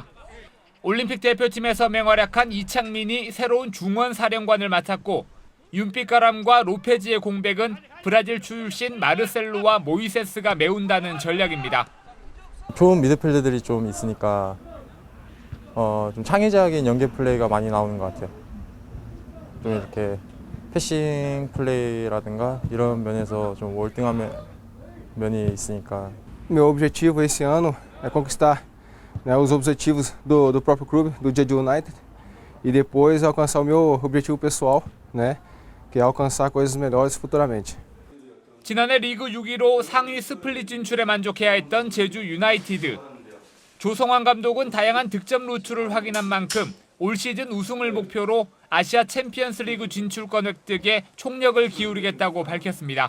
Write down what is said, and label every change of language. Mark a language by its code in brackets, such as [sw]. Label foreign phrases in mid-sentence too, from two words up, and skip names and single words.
[ko] 올림픽 대표팀에서 맹활약한 이창민이 새로운 중원 사령관을 맡았고 윤빛가람과 로페즈의 공백은 브라질 출신 마르셀로와 모이세스가 메운다는 전략입니다. 좋은 미드필더들이 좀 있으니까 좀 창의적인 연계 플레이가 많이 나오는 것 같아요. 좀 이렇게 패싱 플레이라든가 이런 면에서 좀 월등한 면이 있으니까. [pt] Meu objetivo esse ano é conquistar, né, os objetivos do próprio clube, do Jeju United, e depois alcançar o meu objetivo pessoal, né, que é alcançar coisas melhores futuramente. [ko] 지난해 리그 6위로 상위 스플릿 진출에 만족해야 했던 제주 유나이티드. 조성환 감독은 다양한 득점 루트를 확인한 만큼 올 시즌 우승을 목표로 아시아 챔피언스 리그 진출권 획득에 총력을 기울이겠다고 밝혔습니다.